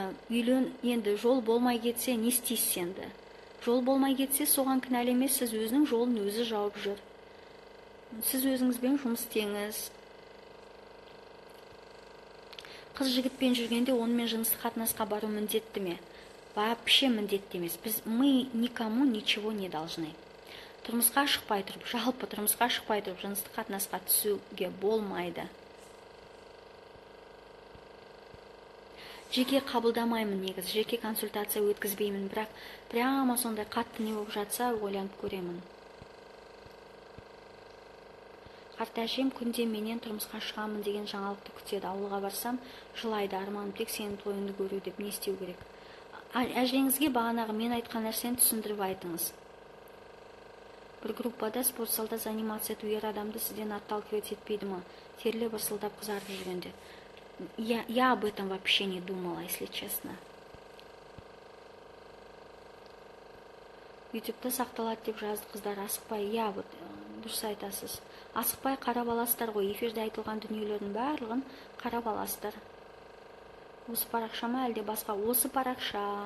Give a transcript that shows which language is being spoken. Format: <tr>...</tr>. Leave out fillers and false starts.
<kk>Енді жол болмай кетсе, не істейсіз енді? Жол болмай кетсе, соған кінәлі емес, сіз өзінің жолын өзі жауып жүр. Сіз өзіңізбен жұмыс істеңіз. Қыз жігітпен жүргенде онымен жыныстық қатынасқа бару міндетті ме?</kk> <ru>Вообще</ru> <kk>міндетті емес.</kk> <ru>Мы никому ничего не должны.</ru> <kk>Тұрмысқа шықпай тұрып, жалпы тұрмысқа шықпай тұрып, жыныстық қатынасқа түсуге болмайды. Жеке қабылдамаймын негіз, жеке консультация өткізбеймін, бірақ прямо сондай қатты не болып жатса, ойланып көремін. Қарт әжем күнде менен тұрмысқа шығамын деген жаңалықты күтеді. Ауылға барсам, жылайды, арманым тек сенің тойыңды көру деп, не істеу керек? Әжеңізге бағанағы мен айтқан нәрсені түсіндіріп айтыңыз. Бір группада спортзалда занимация ету ер адамды сізден отталкивать етпейді ма? Теріле бұрсылдап қызарып жүргенде.</kk> <ru>Я об этом вообще не думала, если честно.</ru> <kk>Ютубта сақталады деп жазды қыздар, асықпай. Вот дұрыс айтасыз. Асықпай қарап аласыздар ғой, эфирде айтылған дүниелердің барлығын қарап аласыздар. Осы парақша ма, әлде басқа? Осы парақша.</kk>